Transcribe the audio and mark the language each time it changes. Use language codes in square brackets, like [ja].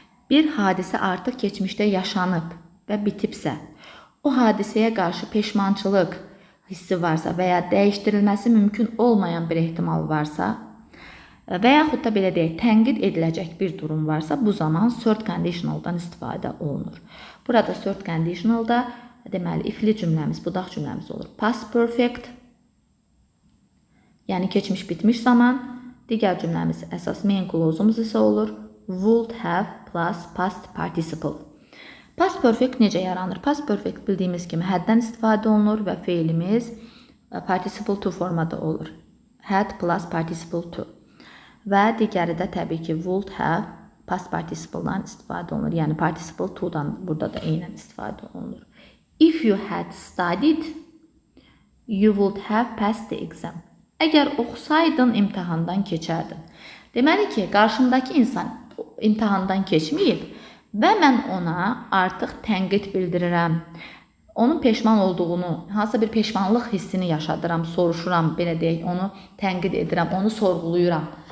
[az] bir hadisə artıq keçmişdə yaşanıb və bitibsə, o hadisəyə qarşı peşmançılıq hissi varsa və ya dəyişdirilməsi mümkün olmayan bir ehtimal varsa və yaxud da belə deyək, tənqid ediləcək bir durum varsa, bu zaman third conditionaldan istifadə olunur. Burada third conditionalda deməli ifli cümləmiz, budaq cümləmiz olur. Past perfect, yəni keçmiş bitmiş zaman. Digər cümləmiz əsas main clause'umuz isə olur. [en] Would have plus past participle. [az] Past perfect necə yaranır? Past perfect bildiyimiz kimi həddən istifadə olunur və feilimiz participle to formada olur. Had plus participle to. Və digəri də təbii ki would have past participle-dan istifadə olunur. Yəni participle to-dan burada da eynən istifadə olunur. [en] If you had studied, you would have passed the exam. [az] Əgər oxusaydın, imtahandan keçərdin. Deməli ki, qarşımdakı insan imtahandan keçməyib və mən ona artıq tənqid bildirirəm. Onun peşman olduğunu, hansısa bir peşmanlıq hissini yaşadıram, soruşuram, belə deyək, onu tənqid edirəm, onu sorğuluyuram.